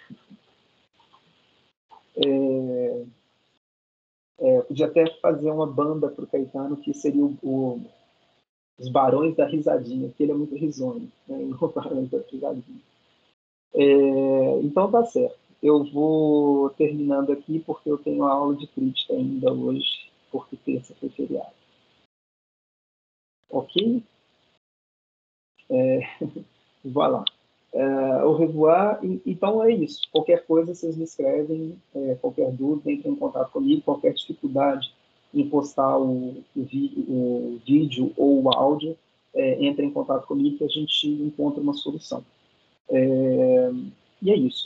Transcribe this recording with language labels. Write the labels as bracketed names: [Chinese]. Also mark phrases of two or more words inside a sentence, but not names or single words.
[Portuguese] Podia até fazer uma banda para o Caetano, que seria os Barões da Risadinha, porque ele é muito risonho, né? Os Barões da Risadinha. Então tá certo. Eu vou terminando aqui, porque eu tenho aula de crítica ainda hoje, porque terça foi feriado. Ok? Voilà. [French] Au revoir. [Portuguese] Então é isso. Qualquer coisa, vocês me escrevem, qualquer dúvida, entrem em contato comigo, qualquer dificuldade em postar o vídeo ou o áudio, entrem em contato comigo que a gente encontra uma solução. E é isso.